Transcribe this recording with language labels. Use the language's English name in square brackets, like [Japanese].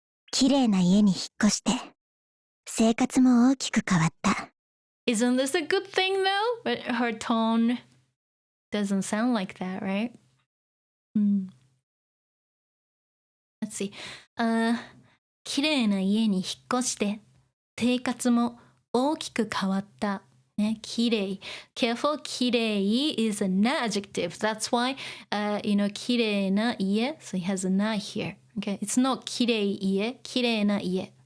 [Japanese] 綺麗な家に引っ越して。生活も大きく変わった。 [English] Isn't this a good thing though? But her tone doesn't sound like that, right? Let's see. [Japanese] 綺麗な家に引っ越して生活も大きく変わった。ね、綺麗。 [English] Careful, 綺麗 is an adjective. That's why, 綺麗な家. So it has a na here. Okay, it's not 綺麗家、綺麗な家.